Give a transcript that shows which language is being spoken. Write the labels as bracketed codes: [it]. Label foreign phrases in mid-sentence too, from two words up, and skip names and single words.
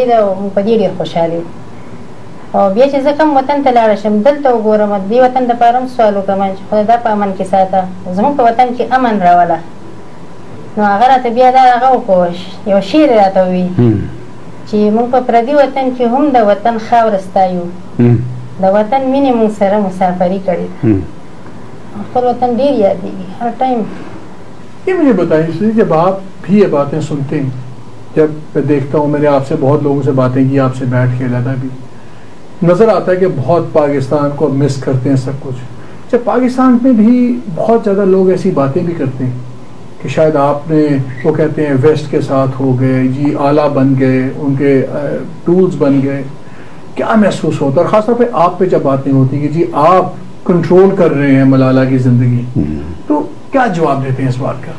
[ps] ده او موږ په دې ډېر خوشحال یو او بیا چې زه کوم وطن ته لاړه شم دلته وګورم دې وطن دپاره هم سوال وکړم چې خدای دا په امن کې ساته زموږ په وطن کې امن راوله نو هغه راته بیا دا هغه وکړو یو شعر یې راته ووي چې موږ په پردي وطن کې هم د وطن خاوره ستایو د وطن مینې موږ سره مسافري کړې خپل وطن ډېر یادېږي [ur] ہر ٹائم. یہ مجھے بتائیں جب آپ بھی یہ باتیں سنتے ہیں, جب میں دیکھتا ہوں میں نے آپ سے بہت لوگوں سے باتیں کی آپ سے بیٹھ کے علیحدہ بھی نظر آتا ہے کہ بہت پاکستان کو مس کرتے ہیں سب کچھ. جب پاکستان میں بھی بہت زیادہ لوگ ایسی باتیں بھی کرتے ہیں کہ شاید آپ نے وہ کہتے ہیں ویسٹ کے ساتھ ہو گئے جی آلہ بن گئے ان کے ٹولز بن گئے, کیا محسوس ہوتا ہے اور خاص طور پہ آپ پہ جب باتیں ہوتی ہیں کہ جی آپ کنٹرول کر رہے ہیں ملالہ کی زندگی, تو کیا جواب دیتے ہیں اس بات کا؟